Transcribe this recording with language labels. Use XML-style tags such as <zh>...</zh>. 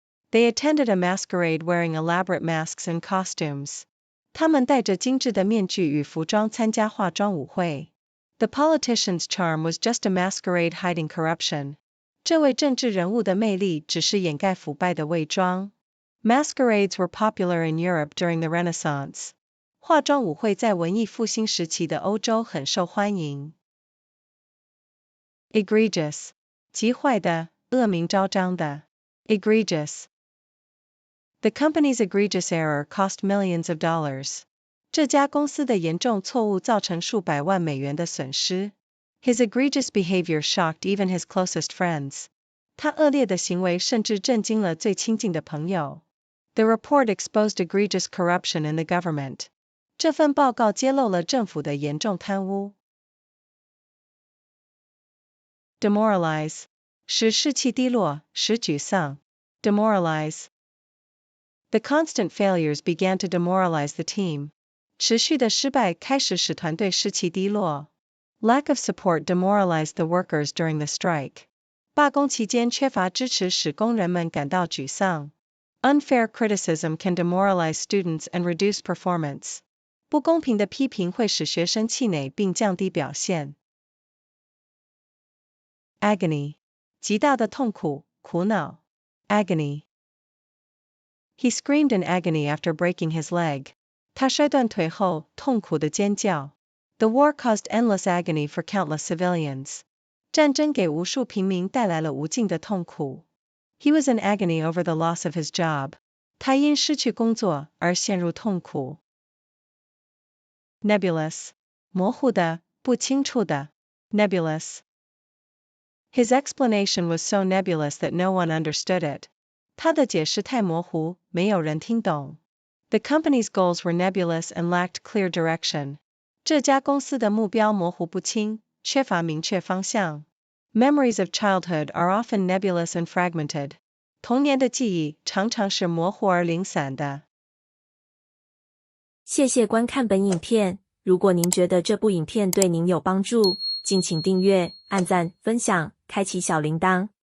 <en>They attended a masquerade wearing elaborate masks and costumes.</en> <zh>他们戴着精致的面具与服装参加化妆舞会。</zh> <en>The politician's charm was just a masquerade hiding corruption.</en> <zh>这位政治人物的魅力只是掩盖腐败的伪装。</zh> <en>Masquerades were popular in Europe during the Renaissance.</en> <zh>化妆舞会在文艺复兴时期的欧洲很受欢迎。 Egregious. 极坏的，恶名昭彰的。</zh> <en>Egregious. The company's egregious error cost millions of dollars.</en> <zh>这家公司的严重错误造成数百万美元的损失。</zh> <en>His egregious behavior shocked even his closest friends.</en> <zh>他恶劣的行为甚至震惊了最亲近的朋友。</zh> <en>The report exposed egregious corruption in the government.</en> <zh>这份报告揭露了政府的严重贪污。 Demoralize. 使士气低落，使沮丧。Demoralize.</zh> <en>The constant failures began to demoralize the team.</en> <zh>持续的失败开始使团队士气低落。</zh> <en>Lack of support demoralized the workers during the strike.</en> <zh>罢工期间缺乏支持使工人们感到沮丧。</zh> <en>Unfair criticism can demoralize students and reduce performance.</en> <zh>不公平的批评会使学生气馁并降低表现。 Agony. 极大的痛苦，苦恼。Agony.</zh> <en>He screamed in agony after breaking his leg.</en> <zh>他摔断腿后，痛苦地尖叫。</zh> <en>The war caused endless agony for countless civilians.</en> <zh>战争给无数平民带来了无尽的痛苦。</zh> <en>He was in agony over the loss of his job.</en> <zh>他因失去工作而陷入痛苦。 Nebulous. 模糊的，不清楚的。Nebulous.</zh> <en>His explanation was so nebulous that no one understood it.</en> <zh>他的解释太模糊，没有人听懂。</zh> <en>The company's goals were nebulous and lacked clear direction.</en> <zh>这家公司的目标模糊不清，缺乏明确方向。</zh> <en>Memories of childhood are often nebulous and fragmented.</en> <zh>童年的记忆常常是模糊而零散的。谢谢观看本影片，如果您觉得这部影片对您有帮助，敬请订阅、按赞、分享、开启小铃铛。</zh>